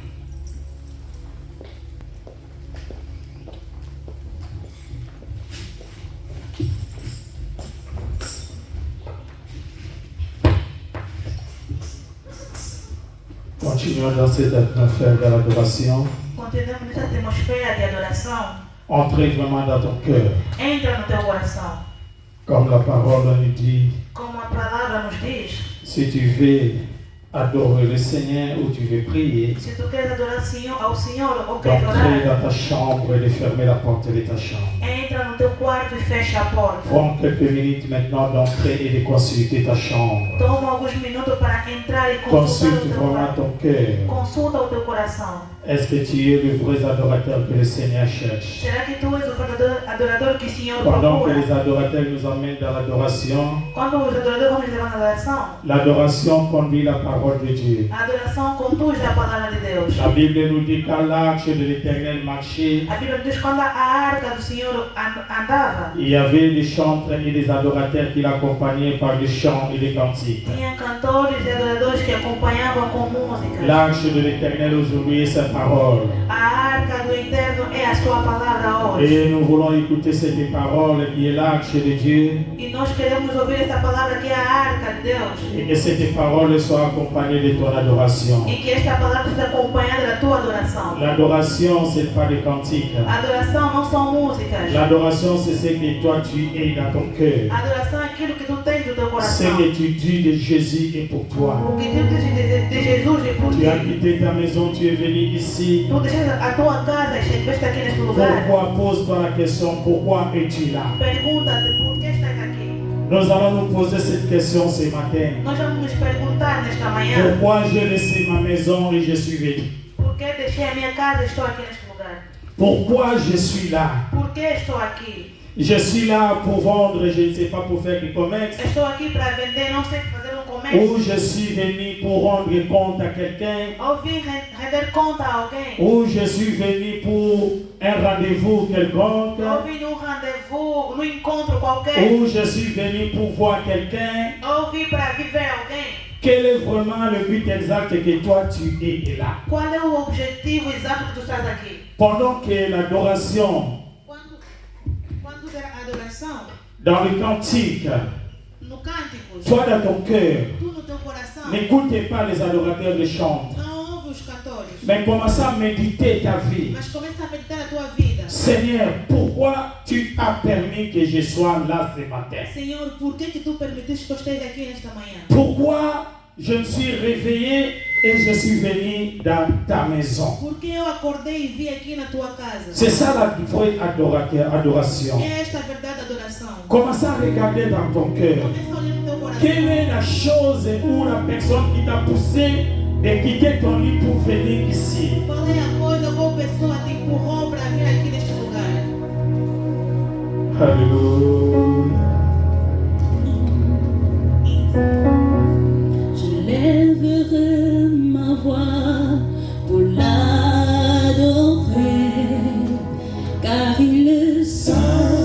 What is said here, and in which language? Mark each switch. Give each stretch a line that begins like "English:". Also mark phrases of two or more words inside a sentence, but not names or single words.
French: Continuons dans cette atmosphère de l'adoration.
Portuguese: Continuamos nessa atmosfera de adoração.
French: Entrez vraiment dans ton cœur.
Portuguese: Entra no teu coração.
French: Comme la parole nous dit,
Portuguese: Como a palavra nos diz,
French: si tu veux adorer le Seigneur ou tu veux prier,
Portuguese: se tu queres adorar ao Senhor ou queres
French: d'entrer
Portuguese: orar,
French: dans ta chambre et de fermer la porte de ta chambre.
Portuguese: entra no teu quarto e fecha a porta.
French: Prends quelques minutes maintenant d'entrer et de consulter ta chambre.
Portuguese: Toma alguns minutos para entrar e consultar
French: Consulte
Portuguese: o teu
French: vraiment
Portuguese: quarto.
French: ton cœur.
Portuguese: Consulta o teu coração.
French: Est-ce que tu es le vrai adorateur que le Seigneur cherche?
Portuguese: Será que tu és o verdadeiro adorador que o Senhor
French: Pendant que
Portuguese: procura?
French: les adorateurs nous emmènent dans l'adoration,
Portuguese: Quando os adoradores vão levar na adoração,
French: l'adoration conduit la parole de Dieu.
Portuguese: a adoração conduz a palavra de Deus.
French: La Bible nous dit qu'à l'arche de l'Éternel marchait,
Portuguese: A Bíblia diz que quando a arca do Senhor andava,
French: il y avait des chantres et des adorateurs qui l'accompagnaient par des chants et des cantiques.
Portuguese: tinha cantores e adoradores que acompanhavam com música.
French: L'arche de l'Éternel aujourd'hui est sa parole.
Portuguese: A arca do Eterno é a sua palavra hoje.
French: Et nous voulons écouter cette parole qui est l'arche de Dieu
Portuguese: E nós queremos ouvir essa palavra que é a arca de Deus.
French: et que cette parole soit accompagnée de ton adoration.
Portuguese: E que esta palavra seja acompanhada da tua adoração.
French: L'adoration, ce n'est pas des cantiques.
Portuguese: A adoração não são músicas.
French: L'adoration, c'est ce que toi tu es dans ton cœur.
Portuguese: A adoração é aquilo que tu tens no teu
French: Ce
Portuguese: coração.
French: que tu dis de Jésus est pour toi.
Portuguese: O que tu dizes de Jesus é por
French: Tu as
Portuguese: ti.
French: quitté ta maison, tu es venu ici.
Portuguese: Tu deixas a tua casa e estiveste aqui neste lugar.
French: Pourquoi? Pose-toi la question, pourquoi es-tu là?
Portuguese: Pergunta-te por que estás aqui.
French: Nous allons nous poser cette question ce matin.
Portuguese: Nós vamos nos perguntar nesta manhã
French: Pourquoi j'ai laissé ma maison et je suis venu?
Portuguese: por que deixei a minha casa e estou aqui neste lugar.
French: Pourquoi je suis là?
Portuguese: Por que estou aqui?
French: Je suis là pour vendre, je ne sais pas, pour faire du commerce.
Portuguese: Estou aqui para vender, não sei fazer um
French: Ou
Portuguese: comércio.
French: je suis venu pour rendre compte à quelqu'un.
Portuguese: Ou vim render conta a alguém.
French: Ou je suis venu pour un rendez-vous quelconque.
Portuguese: Ou vim num rendezvous, num encontro qualquer.
French: Ou je suis venu pour voir quelqu'un.
Portuguese: Ou vim para viver alguém.
French: Quel est vraiment le but exact que toi tu es là?
Portuguese: Qual é o objetivo exato que tu estás aqui?
French: Pendant que l'adoration
Portuguese: Quando der a adoração,
French: dans le cantique,
Portuguese: no cânticos,
French: toi dans ton cœur,
Portuguese: tu no teu coração,
French: n'écoutez pas les adorateurs de chant,
Portuguese: não ouve os cantores,
French: mais commence à méditer ta vie.
Portuguese: mas começa a meditar a tua vida.
French: Seigneur, pourquoi tu as permis que je sois là ce matin?
Portuguese: Senhor, por que tu permitiste que eu esteja aqui nesta manhã?
French: Pourquoi je me suis réveillé et je suis venu dans ta maison?
Portuguese: Porque eu acordei e vim aqui na tua casa.
French: C'est ça la vraie adoration.
Portuguese: É esta a verdade da adoração.
French: Commence à regarder dans ton cœur.
Portuguese: Começa a olhar no teu coração.
French: Quelle est la chose ou la personne qui t'a poussé de quitter ton lit pour venir ici?
Portuguese: Qual é a coisa, qual pessoa te empurrou para vir aqui neste lugar?
French: Alléluia. Je lèverai ma voix pour l'adorer, car il est saint.